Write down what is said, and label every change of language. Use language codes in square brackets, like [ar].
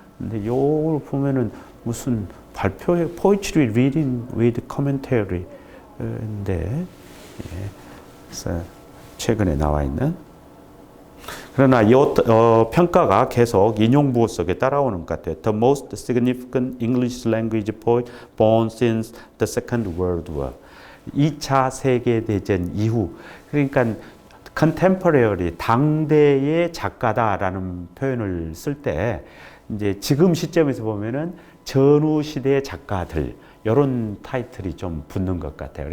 [ko] 근데 요걸 보면은 무슨 발표회, [en] Poetry Reading with Commentary. [ko] 인데, 그래서 최근에 나와 있는. 그러나 이 평가가 계속 인용부호 속에 따라오는 것 같아요. [en] The most significant English language poet born since the Second World War. [ko] 2차 세계대전 이후, 그러니까 contemporary, 당대의 작가다라는 표현을 쓸 때 이제 지금 시점에서 보면은 전후 시대의 작가들 이런 타이틀이 좀 붙는 것 같아요.